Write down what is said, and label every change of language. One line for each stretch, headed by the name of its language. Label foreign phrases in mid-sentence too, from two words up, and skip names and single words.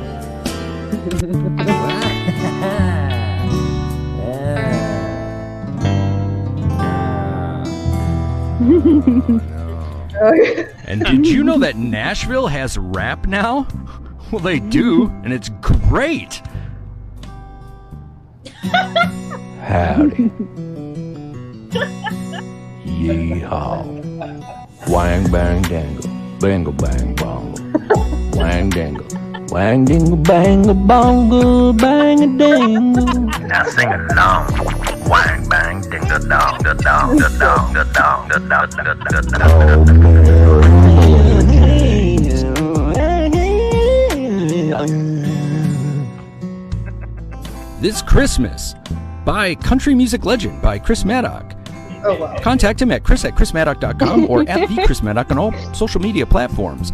English: And did you know that Nashville has rap now? Well, they do, and it's great. Howdy. Yeehaw. Wang bang dangle. Bangle bang bongle. Wang dangle. Wang dingle bangle bongle. Bang a dangle. Now sing along. Wang bang dingle dong. Da dong. Da dong. Da dong. Da dong. Da dong. Da This Christmas by country music legend by Chris Maddock. Oh, wow. Contact him at chris@chrismaddock.com or at the Chris Maddock on all social media platforms.